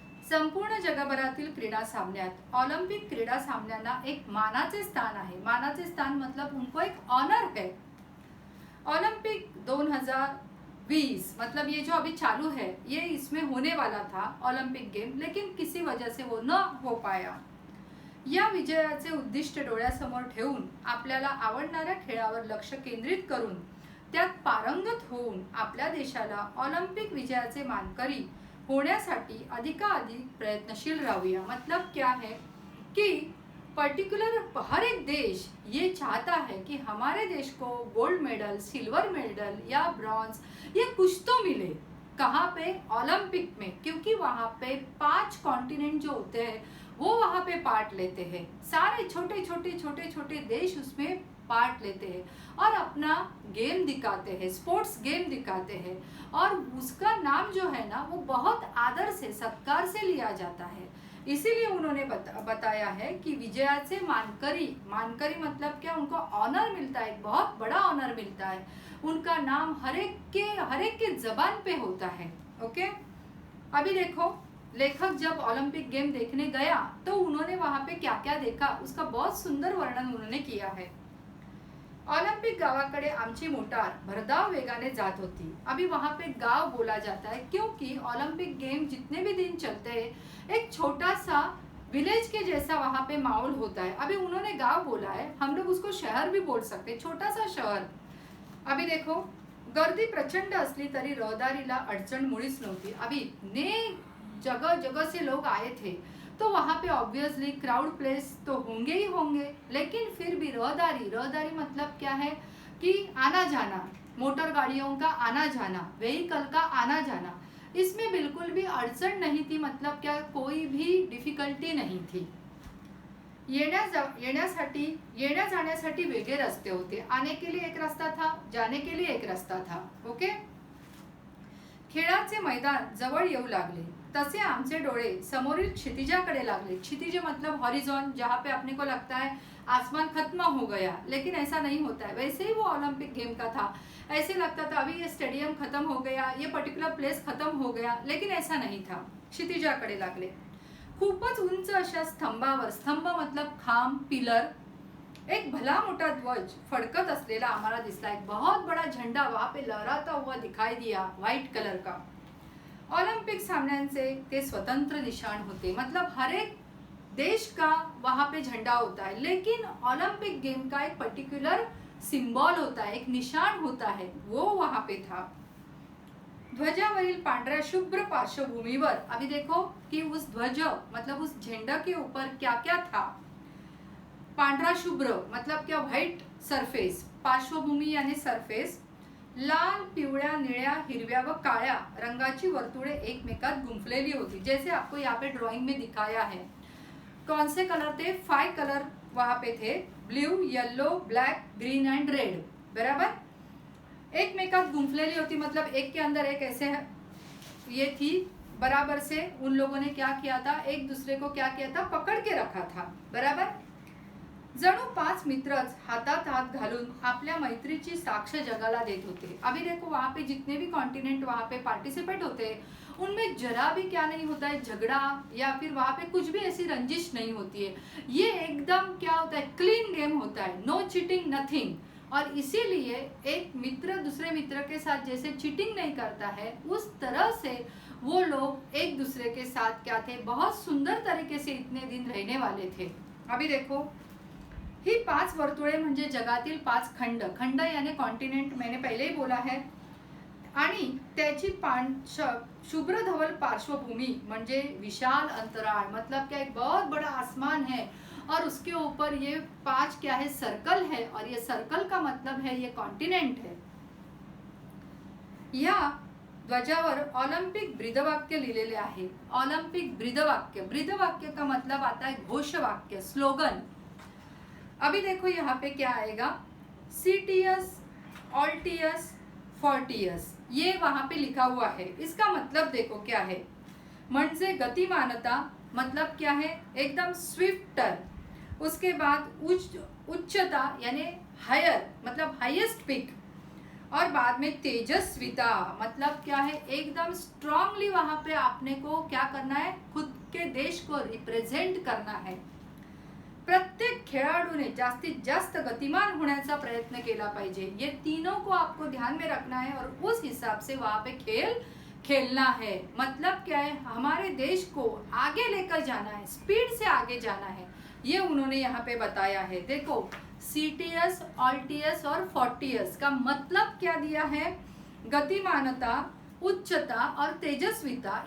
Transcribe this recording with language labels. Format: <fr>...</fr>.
<mr>संपूर्ण जगभरातील क्रीडा सामन्यात ऑलिम्पिक क्रीडा सामन्यांना एक मानाचे स्थान आहे। मानाचे स्थान</mr> <hi>मतलब उनको एक ऑनर है। ओलंपिक 2020 मतलब ये जो अभी चालू है, ये इसमें होने वाला था ओलंपिक गेम, लेकिन किसी वजह से वो न हो पाया।</hi> <mr>या विजयाचे उद्दिष्ट डोळ्यासमोर ठेवून आपल्याला आवडणाऱ्या खेळावर लक्ष केंद्रित करून त्यात पारंगत होऊन आपल्या देशाला ऑलिम्पिक विजयाचे मानकरी होण्यासाठी अधिकाधिक प्रयत्नशील राहूया।</mr> <hi>मतलब क्या है कि पर्टिकुलर हर एक देश ये चाहता है कि हमारे देश को गोल्ड मेडल, सिल्वर मेडल या ब्रॉन्ज, ये कुछ तो मिले। कहाँ पे, ओलंपिक में, क्योंकि वहाँ पे 5 कॉन्टिनेंट जो होते हैं वो वहाँ पे पार्ट लेते हैं। सारे छोटे देश उसमें पार्ट लेते हैं और अपना गेम दिखाते हैं, स्पोर्ट्स गेम दिखाते हैं, और उसका नाम जो है ना वो बहुत आदर से, सत्कार से लिया जाता है। इसीलिए उन्होंने बताया है कि</hi> <mr>विजयाचे मानकरी</mr> <hi>मतलब क्या, उनको ऑनर मिलता है, एक बहुत बड़ा ऑनर मिलता है। उनका नाम हर एक के जबान पे होता है। ओके, अभी देखो, लेखक जब ओलंपिक गेम देखने गया तो उन्होंने वहां पे क्या क्या देखा, उसका बहुत सुंदर वर्णन उन्होंने किया है।</hi> <mr>ओलंपिक गावाकडे आमची मोटार भरधाव वेगाने जात होती।</mr> <hi>अभी वहां पे गांव बोला जाता है क्योंकि ओलंपिक गेम जितने भी दिन चलते हैं एक छोटा सा विलेज के जैसा वहां पे माहौल होता है। अभी उन्होंने गांव बोला है, हम लोग उसको शहर भी बोल सकते हैं, छोटा सा शहर। अभी देखो,</hi> <mr>गर्दी प्रचंड असली तरी रहदारीला अडचण मुळीच नव्हती।</mr> <hi>अभी इतने जगह से लोग आए थे, तो वहाँ पे ऑब्वियसली क्राउड प्लेस तो होंगे ही होंगे, लेकिन फिर भी रहदारी मतलब क्या है कि आना जाना, मोटर गाड़ियों का आना जाना, व्हीकल का आना जाना, इसमें बिल्कुल भी अड़चन नहीं थी। मतलब क्या, कोई भी डिफिकल्टी नहीं थी।</hi> <mr>येण्या जाण्यासाठी वेगळे रस्ते होते।</mr> <hi>आने के लिए एक रास्ता था, जाने के लिए एक रास्ता था।</hi> <mr>ओके, खेळाचे मैदान जवळ येऊ लागले तसे आमचे डोळे समोरील क्षितिजाकडे लागले।</mr> <hi>क्षितिज मतलब हॉरिजॉन, जहाँ पे अपने को लगता है आसमान खत्म हो गया, लेकिन ऐसा नहीं होता है। वैसे ही वो ओलंपिक गेम का था, ऐसे लगता था अभी ये स्टेडियम खत्म हो गया, ये पर्टिकुलर प्लेस खत्म हो गया, लेकिन ऐसा नहीं था।</hi> <mr>क्षितिजाकडे लागले। खूपच उंच अशा स्तंभावर, स्तंभ मतलब खांब, पिलर, एक भला मोटा ध्वज फडकत असलेला हमारा दिसला।</mr> <hi>एक बहुत बड़ा झंडा वहां पे लहराता हुआ दिखाई दिया, व्हाइट कलर का।</hi> <mr>ओलंपिक सामन्यांचे ते स्वतंत्र निशान होते।</mr> <hi>मतलब हर एक देश का वहां पे झंडा होता है, लेकिन ओलंपिक गेम का एक पर्टिकुलर सिंबल होता है, एक निशान होता है, वो वहां पे था।</hi> <mr>ध्वजावरील पांढऱ्या शुभ्र पार्श्वभूमीवर,</mr> <hi>अभी देखो कि उस ध्वज मतलब उस झंडा के ऊपर क्या क्या था।</hi> <mr>पांढरा शुभ्र मतलब क्या, व्हाइट सरफेस, पार्श्वभूमी यानी सरफेस, लाल, पिवळ्या, निळ्या, हिरव्या व काळ्या रंगाची वर्तुळे एकमेकात गुंफलेली होती।</mr> <hi>जैसे आपको यहाँ पे ड्राइंग में दिखाया है, कौन से कलर थे? 5 कलर वहां पे थे, blue, yellow, black, green and red, बराबर.</hi> <mr>एकमेकात गुंफलेली होती,</mr> <hi>मतलब एक के अंदर एक ऐसे ये थी, बराबर से उन लोगों ने क्या किया था, एक दूसरे को क्या किया था, पकड़ के रखा था, बराबर.</hi> <mr>जणू 5 मित्रच हातात हात घालून आपल्या मैत्रीची साक्ष जगाला देत होते.</mr> <hi>अभी देखो वहाँ पे जितने भी कॉन्टिनेंट वहाँ पे पार्टिसिपेट होते हैं, उनमें जरा भी क्या नहीं होता है, झगड़ा या फिर वहाँ पे कुछ भी ऐसी रंजिश नहीं होती है. ये एकदम क्या होता है, क्लीन गेम होता है, नो चीटिंग, नथिंग. और इसीलिए एक मित्र दूसरे मित्र के साथ जैसे चीटिंग नहीं करता है, उस तरह से वो लोग एक दूसरे के साथ क्या थे, बहुत सुंदर तरीके से इतने दिन रहने वाले थे. अभी देखो,</hi> <mr>ही 5 वर्तुळे म्हणजे जगातील 5 खंड.</mr> <hi>खंड यानी कॉन्टिनेंट मैंने पहले ही बोला है.</hi> <mr>आणि त्याची शुभ्र धवल पार्श्वभूमि म्हणजे विशाल अंतराल,</mr> <hi>मतलब क्या एक बहुत बड़ा आसमान है और उसके ऊपर ये 5 क्या है, सर्कल है. और ये सर्कल का मतलब है ये कॉन्टिनेंट है.</hi> <mr>या ध्वजावर ऑलिम्पिक ब्रीदवाक्य लिहिलेले आहे.</mr> <hi>ऑलिम्पिक ब्रीदवाक्य, ब्रीदवाक्य का मतलब आता है घोषवाक्य, स्लोगन. अभी देखो यहाँ पे क्या आएगा, सीटीएस, ऑल्टीएस, फोर्टियस, ये वहां पे लिखा हुआ है. इसका मतलब देखो क्या है, म्हणजे गतिमानता, मतलब क्या है, एकदम स्विफ्टर. उसके बाद उच्चता यानी हायर, मतलब हाईएस्ट पिक. और बाद में तेजस्विता, मतलब क्या है, एकदम स्ट्रांगली वहां पे आपने को क्या करना है, खुद के देश को रिप्रेजेंट करना है.</hi> <mr>प्रत्येक खेळाडूने जास्तीत जास्त गतिमान होण्याचा प्रयत्न केला पाहिजे.</mr> <hi>ये तीनों को आपको ध्यान में रखना है और उस हिसाब से वहां पे खेल खेलना है. मतलब क्या है, हमारे देश को आगे लेकर जाना है, स्पीड से आगे जाना है, ये उन्होंने यहाँ पे बताया है. देखो, सीटीएस, ऑल्टीएस और फोर्टियस का मतलब क्या दिया है, गतिमानता, उच्चता और तेजस्विता.</hi>